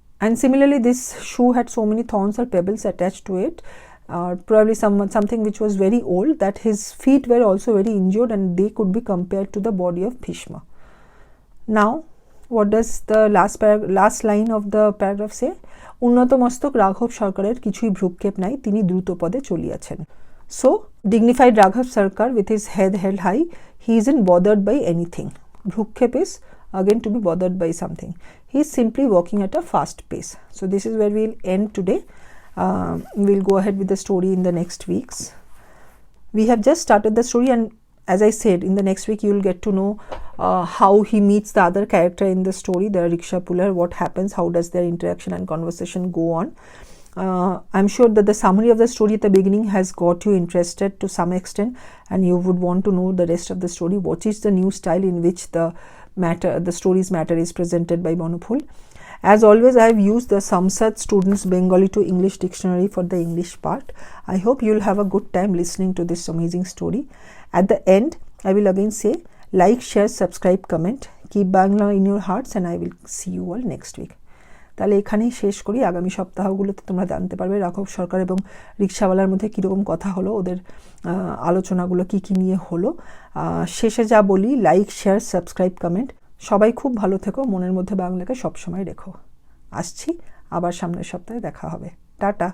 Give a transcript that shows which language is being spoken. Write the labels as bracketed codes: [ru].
[en] And similarly, this shoe had so many thorns or pebbles attached to it, probably something which was very old, that his feet were also very injured, and they could be compared to the body of Bhishma. Now, what does the last line of the paragraph say? উন্নতমস্তক রাঘব সরকারের কিছুই ভ্রুক্ষেপ নাই, তিনি দ্রুত পদে চলিয়াছেন. So dignified Raghav Sarkar with his head held high, he isn't bothered by anything. Bhrukkep is again to be bothered by something. He is simply walking at a fast pace. So this is where we'll end today. We'll go ahead with the story in the next weeks. We have just started the story, and as I said, in the next week you will get to know how he meets the other character in the story, the rickshaw puller, what happens, how does their interaction and conversation go on. I'm sure that the summary of the story at the beginning has got you interested to some extent, and you would want to know the rest of the story. What is the new style in which the story's matter is presented by Bonoful. As always, I have used the Samsad Students Bengali to English Dictionary for the English part. I hope you'll have a good time listening to this amazing story. At the end, I will again say, like, share, subscribe, comment. Keep Bangla in your hearts, and I will see you all next week. [bn] তাহলে এখানেই শেষ করি। আগামী সপ্তাহগুলোতে তোমরা জানতে পারবে রাঘব সরকার এবং রিকশাওয়ালার মধ্যে কীরকম কথা হলো, ওদের আলোচনাগুলো কী কী নিয়ে হলো। শেষে যা বলি, লাইক, শেয়ার, সাবস্ক্রাইব, কমেন্ট। সবাই খুব ভালো থেকো, মনের মধ্যে বাংলাকে সবসময় রেখো। আসছি, আবার সামনের সপ্তাহে দেখা হবে। টাটা।